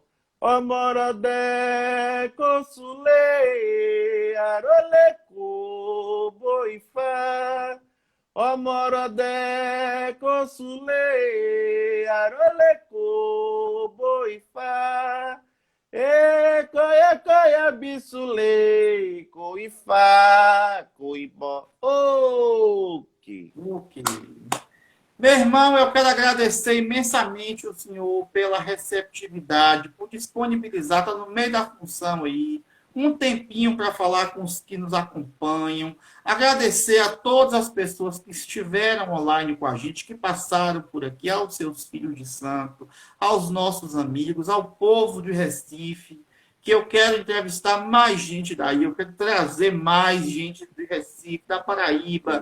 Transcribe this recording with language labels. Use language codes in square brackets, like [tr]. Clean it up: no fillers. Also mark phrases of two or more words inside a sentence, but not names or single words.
[yo] Omorodé, coçulei, aroleco, boifá. Omorodé, coçulei, aroleco, boifá. Ecoia, bisulei, coifá, coibó. [pt] Ok. Meu irmão, eu quero agradecer imensamente o senhor pela receptividade, por disponibilizar, está no meio da função aí, um tempinho para falar com os que nos acompanham, agradecer a todas as pessoas que estiveram online com a gente, que passaram por aqui, aos seus filhos de santo, aos nossos amigos, ao povo de Recife, que eu quero entrevistar mais gente daí, eu quero trazer mais gente de Recife, da Paraíba,